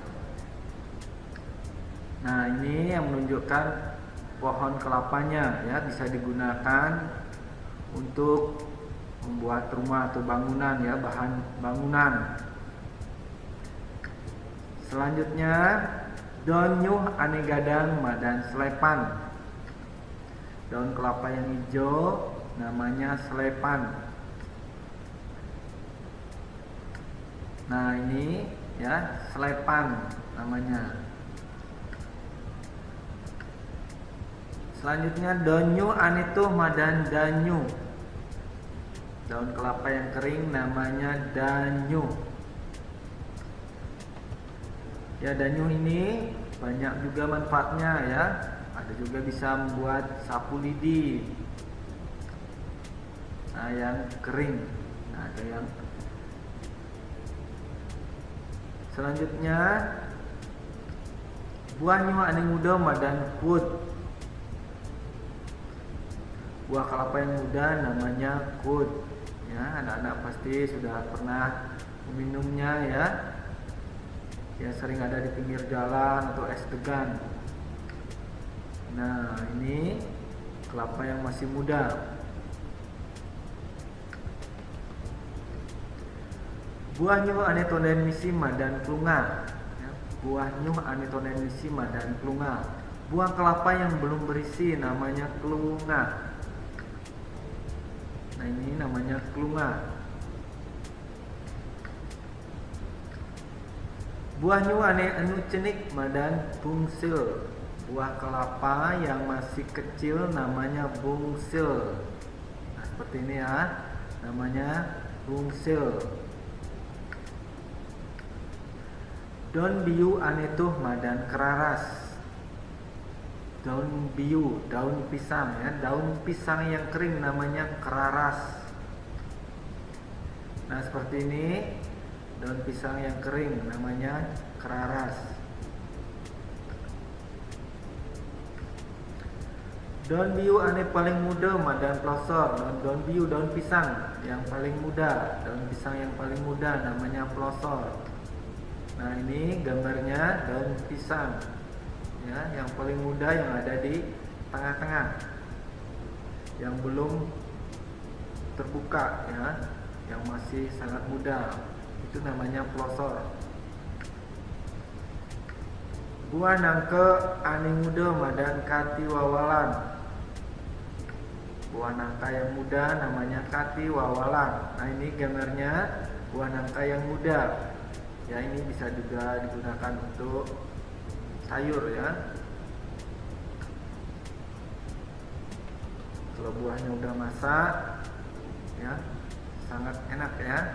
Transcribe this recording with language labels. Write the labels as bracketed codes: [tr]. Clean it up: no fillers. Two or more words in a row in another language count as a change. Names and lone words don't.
[id] Nah, ini yang menunjukkan pohon kelapanya ya, bisa digunakan untuk membuat rumah atau bangunan ya, bahan bangunan. Selanjutnya, [ban] daun nyuh ane gadang madan selepan. [id] Daun kelapa yang hijau namanya selepan. Nah, ini ya, selepan namanya. Selanjutnya, [ban] daun nyuh ane tuh madan danyu. [id] Daun kelapa yang kering namanya danyu. Ya, danyu ini banyak juga manfaatnya ya. Ada juga bisa membuat sapu lidi. Nah, yang kering. Nah, ada yang selanjutnya, [ban] buah nyuh ane muda madan kut. [id] Buah kelapa yang muda namanya kut. Ya, anak-anak pasti sudah pernah meminumnya ya. Ya, sering ada di pinggir jalan atau es degan. Nah, ini kelapa yang masih muda. [ban] Buah nyuh ane tonden misi madan klunga. Ya, buah nyuh ane tonden misi madan klunga. [id] Buah kelapa yang belum berisi namanya klunga. Nah, ini namanya klunga. [ban] Buah nyuh ane anu cenik madan bungsil. [id] Buah kelapa yang masih kecil namanya bungsil. Nah, seperti ini ya, namanya bungsil. [ban] Daun biu ane tuh madan keraras. Daun biu, [id] daun pisang ya, daun pisang yang kering namanya keraras. Nah, seperti ini, daun pisang yang kering namanya keraras. [ban] Daun biu ane paling muda madan plosor. Daun biu, [id] daun pisang yang paling muda, daun pisang yang paling muda namanya plosor. Nah, ini gambarnya daun pisang ya, yang paling muda yang ada di tengah-tengah, yang belum terbuka ya, yang masih sangat muda, itu namanya plosor. [ban] Buah nangke ane muda madan kati wawalan. [id] Buah nangka yang muda namanya kati wawalan. Nah, ini gambarnya buah nangka yang muda. Ya, ini bisa juga digunakan untuk sayur ya. Kalau buahnya udah masak ya, sangat enak ya.